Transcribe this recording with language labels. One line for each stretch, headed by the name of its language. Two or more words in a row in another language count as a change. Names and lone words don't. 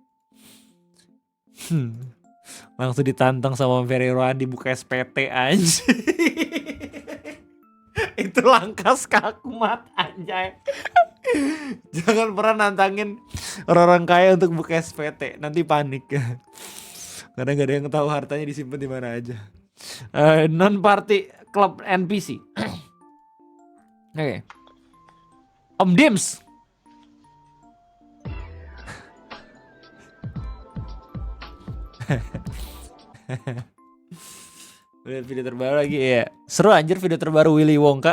Indonesian: Langsung ditantang sama Ferry Rohadi buka SPT aja. Itu langkah skakumat anjay. Jangan pernah nantangin orang-orang kaya untuk buka SPT, nanti panik. Karena gak ada yang tahu hartanya disimpan di mana aja.
English: Non party club NPC.
Indonesian: Oke. Om Dims. Lihat video terbaru lagi ya. Seru anjir video terbaru Willy Wonka.